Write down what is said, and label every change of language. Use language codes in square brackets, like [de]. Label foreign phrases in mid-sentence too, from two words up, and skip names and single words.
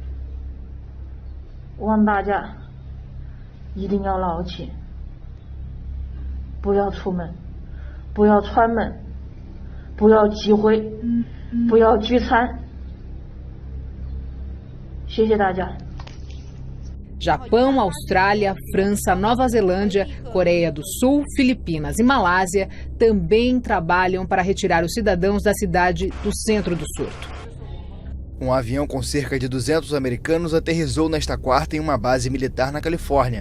[zh] 望大家一定要牢记， 不要出门，不要串门，不要集会，不要聚餐。谢谢大家。 [pt] Japão, Austrália, França, Nova Zelândia, Coreia do Sul, Filipinas e Malásia também trabalham para retirar os cidadãos da cidade do centro do surto. Um avião com cerca de 200 americanos aterrissou nesta quarta em uma base militar na Califórnia.